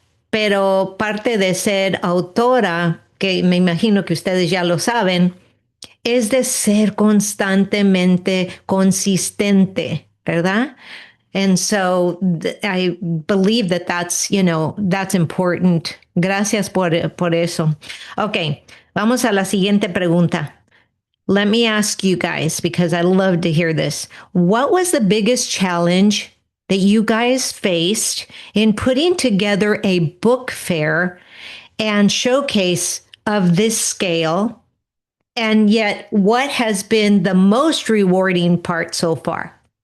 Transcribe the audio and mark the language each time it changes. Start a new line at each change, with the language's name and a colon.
Spanish: Pero parte de ser autora, que me imagino que ustedes ya lo saben, es de ser constantemente consistente, ¿verdad?
English: And so I believe that that's important.
Spanish: Gracias por eso. Ok, vamos a la siguiente pregunta.
English: Let me ask you guys, because I love to hear this. What was the biggest challenge that you guys faced in putting together a book fair and showcase of this scale? And yet, what has been the most rewarding part so far?